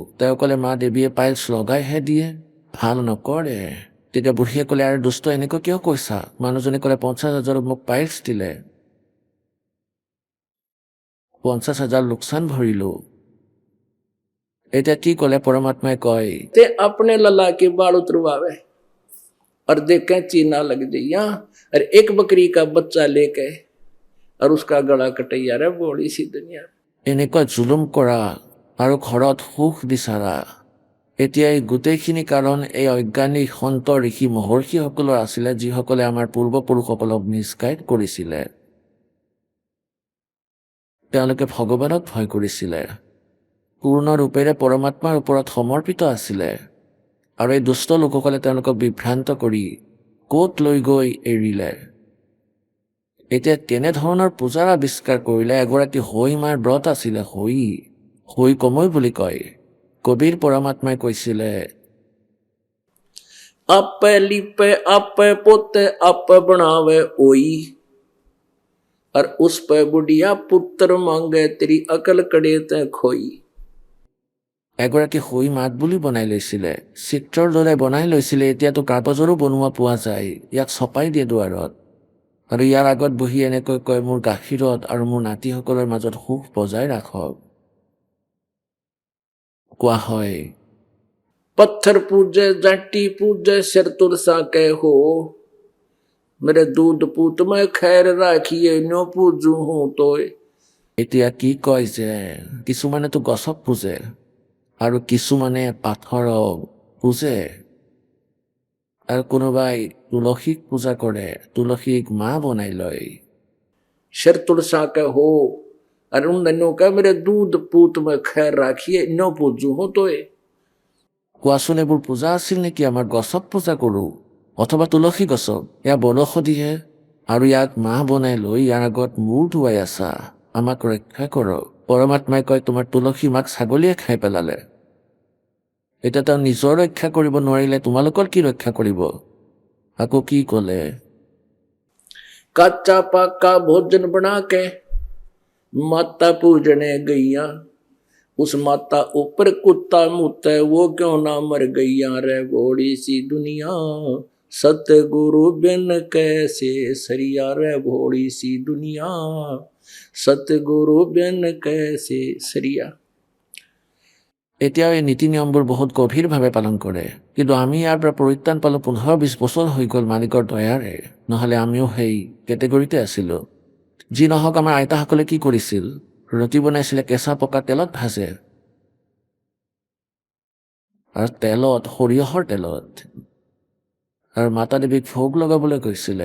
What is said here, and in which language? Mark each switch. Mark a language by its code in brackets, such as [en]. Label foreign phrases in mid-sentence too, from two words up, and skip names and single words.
[as] তেওঁ ক'লে, মা দেৱীয়ে পাইলছ লগাইহে দিয়ে, ভাল নকৰে। তেতিয়া বুঢ়ীয়ে ক'লে, আৰু দুষ্ট এনেকৈ কিয় কৈছা? মানুহজনে ক'লে, 50,000 মোক পাইলছ দিলে, 50,000 লোকচান ভৰিলোঁ। এতিয়া কি ক'লে পৰমাত্মাই কয়, [hi] ते अपने लला के बाल उतरवावे और देखें चीना लग जाइया और एक बकरी का बच्चा लेके और उसका गला कटैया रे बोली सी दुनिया। [as] এনেকুৱা জুলুম কৰা আৰু ঘৰত সুখ বিচৰা, এতিয়া এই গোটেইখিনি কাৰণ এই অজ্ঞানী সন্ত ঋষি মহৰ্ষিসকলৰ আছিলে, যিসকলে আমাৰ পূৰ্বপুৰুষসকলক মিছগাইড কৰিছিলে। তেওঁলোকে ভগৱানক ভয় কৰিছিলে, পূৰ্ণ ৰূপেৰে পৰমাত্মাৰ ওপৰত সমৰ্পিত আছিলে, আৰু এই দুষ্ট লোকসকলে তেওঁলোকক বিভ্ৰান্ত কৰি ক'ত লৈ গৈ এৰিলে। এতিয়া তেনেধৰণৰ পূজাৰ আৱিষ্কাৰ কৰিলে। এগৰাকী হৈ মাৰ ব্ৰত আছিলে, হৈ কমৈ বুলি কয়। কবিৰ পৰমাত্মাই কৈছিলে, [hi] आपे लिपे आपे पोते आपे बनावे ओई और उस पे बुढ़िया पुत्र मांगे तेरी अकल कड़े ते खोई। [as] এগৰাকী হৈ মাত বুলি বনাই লৈছিলে, চিত্ৰৰ দৰে বনাই লৈছিলে। এতিয়াতো কাগজৰো বনোৱা পোৱা যায়, ইয়াক ছপাই দিয়ে দুৱাৰত, আৰু ইয়াৰ আগত বহি এনেকৈ কয়, মোৰ গাখীৰত আৰু মোৰ নাতিসকলৰ মাজত সুখ বজাই ৰাখক। কোৱা হয়, [hi] पत्थर पूजे जाटी पूजे सिर तुरसा के हो मेरे दूध पूत में खैर राखिए नो पूजू हूं तो। [as] এতিয়া কি কয় যে কিছুমানেতো গছক পূজে আৰু কিছুমানে পাথৰক পূজে, আৰু কোনোবাই তুলসীক পূজা কৰে, তুলসীক মা বনাই লয়। [hi] सिर तुरसा के हो और उन दिनों का मेरे दूध पूत में खैर राखिए नो पूजू हूं तो। [as] কোৱাচোন এইবোৰ পূজা আছিল নেকি? আমাৰ গছক পূজা কৰোঁ, অথবা তুলসী গছক, এয়া বনৌষধিহে, আৰু ইয়াক মাহ বনাই লৈ ইয়াৰ আগত মূৰ ধুৱাই আছা, আমাক ৰক্ষা কৰক। পৰমাত্মাই কয়, তোমাৰ তুলসী মাক ছাগলীয়ে খাই পেলালে, এতিয়া তেওঁ নিজৰ ৰক্ষা কৰিব নোৱাৰিলে তোমালোকৰ কি ৰক্ষা কৰিব? আকৌ কি ক'লে, [hi] कच्चा पक्का भोजन बना के माता पूजने गईया उस माता ऊपर कुत्ता मुते वो क्यों ना मर गईया रे भोड़ी सी दुनिया सतगुरु बिन कैसे सरिया रे भोड़ी सी दुनिया सतगुरु बिन कैसे सरिया। [as] এতিয়াও এই নীতি নিয়মবোৰ বহুত গভীৰভাৱে পালন কৰে, কিন্তু আমি ইয়াৰ পৰা পৰিত্ৰাণ পালোঁ 15-20 বছৰ হৈ গ'ল মালিকৰ দয়াৰে, নহ'লে আমিও সেই কেটেগৰীতে আছিলোঁ। যি নহওক, আমাৰ আইতাসকলে কি কৰিছিল, ৰুটি বনাইছিলে, কেঁচা পকা তেলত ভাজে, আৰু তেলত, সৰিয়হৰ তেলত, আৰু মাতা দেৱীক ভোগ লগাবলৈ গৈছিলে।